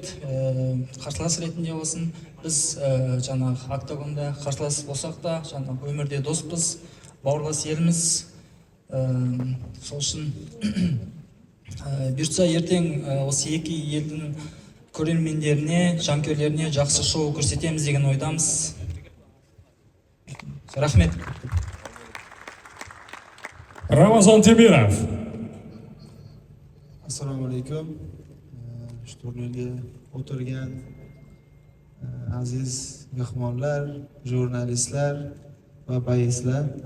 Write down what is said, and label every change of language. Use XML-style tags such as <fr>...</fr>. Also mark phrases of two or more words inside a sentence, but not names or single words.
<kk>Қарсылас ретінде болсын, біз жаңағы октагонда қарсылас болсақ та, жаңағы өмірде доспыз, бауырлас еліміз. Сол үшін бұйыртса ертең осы екі елдің көрермендеріне, жанкүйерлеріне жақсы шоу көрсетеміз деген ойдамыз. Рахмет.</kk> <uz>Ramazon Temirov. Assalomu alaykum. Shu turnirga o'tirgan aziz mehmonlar, jurnalistlar va baislar.</uz>